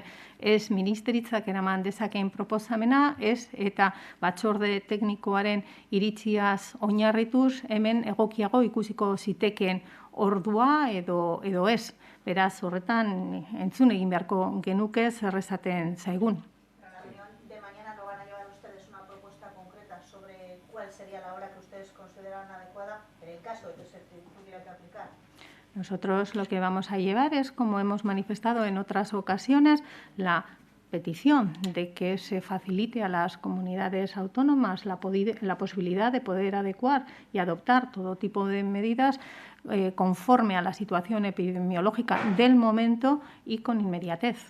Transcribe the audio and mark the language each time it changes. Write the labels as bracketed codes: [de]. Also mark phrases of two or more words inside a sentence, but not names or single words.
[eu] Ez ministeritzak eraman dezakeen proposamena, ez eta batzorde teknikoaren iritziaz oinarrituz hemen egokiago ikusiko zitekeen ordua edo ez. Beraz, horretan entzun egin beharko genuke zer esaten zaigun. [es] De mañana no van a llevar ustedes una propuesta concreta sobre cuál sería la hora que ustedes consideran adecuada en el caso de que se tuviera que aplicar. Nosotros lo que vamos a llevar es, como hemos manifestado en otras ocasiones, la petición de que se facilite a las comunidades autónomas la posibilidad de poder adecuar y adoptar todo tipo de medidas conforme a la situación epidemiológica del momento y con inmediatez.